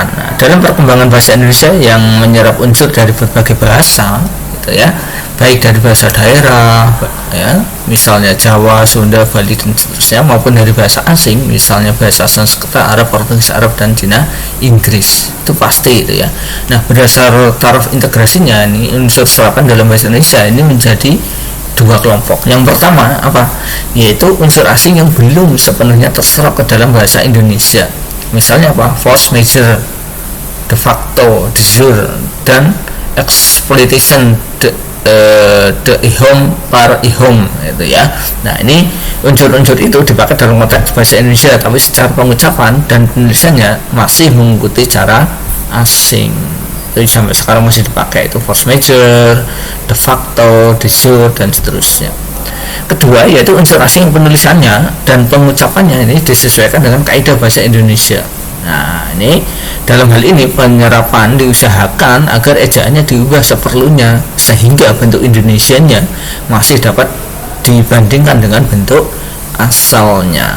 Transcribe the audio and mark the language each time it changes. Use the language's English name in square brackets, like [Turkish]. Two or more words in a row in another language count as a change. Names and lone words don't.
[Indonesian] Nah, dalam perkembangan bahasa Indonesia yang menyerap unsur dari berbagai bahasa gitu ya, baik dari bahasa daerah ya, misalnya Jawa, Sunda, Bali dan seterusnya, maupun dari bahasa asing, misalnya bahasa Sanskerta, Arab, Portugis, Arab dan Cina, Inggris. Itu pasti itu ya. Nah, berdasar taraf integrasinya ini unsur serapan dalam bahasa Indonesia ini menjadi dua kelompok. Yang pertama apa? Yaitu unsur asing yang belum sepenuhnya terserap ke dalam bahasa Indonesia. Misalnya apa? [French] Force major, [Latin] de facto, de jure, [Indonesian] dan exploitation, de ihom, par ihom itu ya. Nah, ini unsur-unsur itu dipakai dalam konteks bahasa Indonesia, tapi secara pengucapan dan penulisannya masih mengikuti cara asing. Itu sampai sekarang masih dipakai, itu [French] force major, [Latin] de facto, de jure [Indonesian] dan seterusnya. Kedua yaitu unsur asing penulisannya dan pengucapannya ini disesuaikan dengan kaidah bahasa Indonesia. Nah, ini dalam hal ini penyerapan diusahakan agar ejaannya diubah seperlunya sehingga bentuk Indonesianya masih dapat dibandingkan dengan bentuk asalnya.